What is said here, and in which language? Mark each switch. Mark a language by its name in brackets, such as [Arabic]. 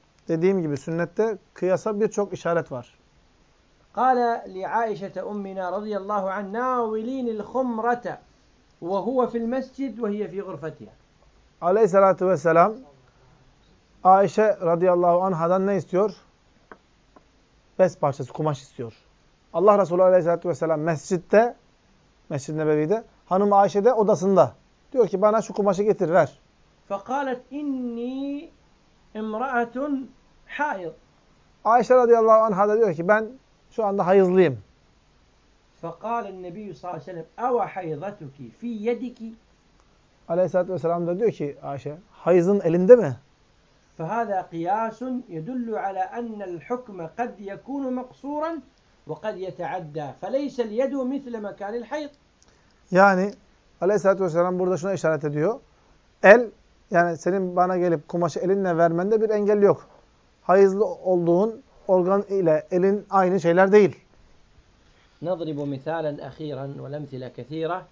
[Turkish] Dediğim gibi sünnette kıyasa birçok işaret var. [Arabic] قال لعائشة أمنا رضي الله عنها ناولين الخمرة وهو في المسجد وهي في غرفتها. [Turkish] Aleyhissalatu vesselam Ayşe radıyallahu anha'dan ne istiyor? Bez parçası, kumaş istiyor. Allah Resulü aleyhissalatu vesselam mescitte, Mescid-i Nebevi'de, hanım Ayşe de odasında. Diyor ki bana şu kumaşı getir, ver. [Arabic] فقالت إني امرأة حائض. [Turkish] Ayşe radıyallahu anha da diyor ki ben şu anda hayızlıyım. [Arabic] فقال النبي صلى الله عليه وسلم أو حيضتك في يدك. [Turkish] Aleyhissalatu vesselam da diyor ki Ayşe hayızın elinde mi? [Arabic] فهذا قياس يدل على أن الحكم قد يكون مقصورا وقد يتعدى فليس اليد مثل مكان الحيض. [Turkish] Yani Aleyhissalatu vesselam burada şuna işaret ediyor. El yani senin bana gelip kumaşı elinle vermende bir engel yok. Hayızlı olduğun organ ile elin aynı şeyler değil. [Arabic] نضرب مثالا اخيرا والامثله كثيره.